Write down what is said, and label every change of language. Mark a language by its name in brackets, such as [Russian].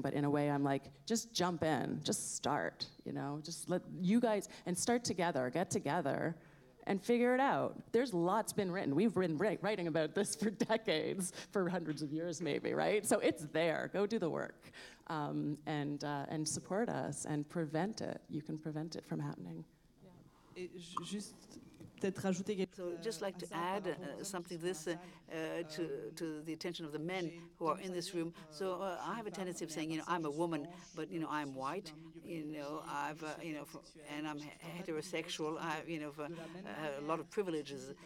[English] But in a way, I'm like, just jump in, just start, just let you guys, and start together, get together, and figure it out. There's lots been written. We've been writing about this for decades, for hundreds of years maybe, right? So it's there, go do the work, and support us and prevent it. You can prevent it from happening. [French] Et juste peut-être rajouter quelque [English] So just like to add something to this, to the attention of the men who are in this room. So I have a tendency of saying, I'm a woman, but I'm white. I've and I'm heterosexual. I have a lot of privileges.